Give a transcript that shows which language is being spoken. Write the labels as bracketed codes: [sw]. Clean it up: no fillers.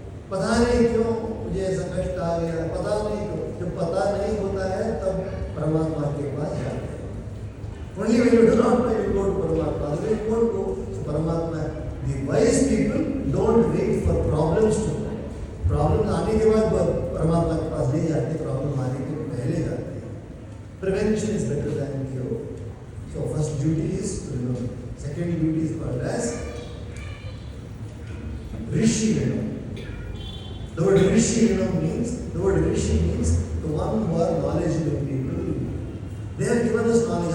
[hi] पता नहीं क्यों मुझे ऐसा कष्ट आ गया, पता नहीं क्यों. जब पता नहीं होता है तब परमात्मा के पास जाते हैं. [en] Only when you do not know you go to Paramatma. Otherwise you won't go to Paramatma. The wise people don't wait for problems to come. [hi] Problems आने के बाद परमात्मा के पास नहीं जाते, प्रॉब्लम आने के पहले जाते हैं. [en] Prevention is better than cure. So first duty is to know. Second duty is called as Rishi Vinam. The word Rishi Vinam means the one who are knowledgeable people. They have given us knowledge.